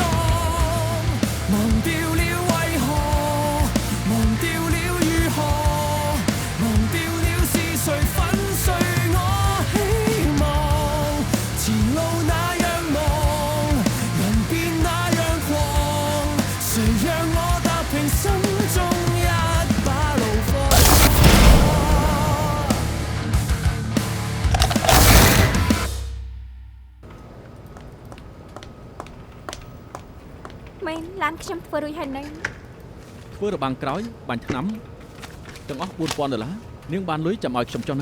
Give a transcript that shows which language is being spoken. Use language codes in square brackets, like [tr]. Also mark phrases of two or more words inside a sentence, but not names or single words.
[yue] 忘掉了為何，忘掉了如何，忘掉了是誰粉碎我希望。前路那樣忙，人變那樣狂，誰讓我踏平心中一把怒火？ [km] មែនឡានខ្ញុំធ្វើរួចហើយនៅ ធ្វើរបាំងក្រោយបាញ់ថ្នាំទាំងអស់$4000នាងបានលុយចាំឲ្យខ្ញុំចុះណា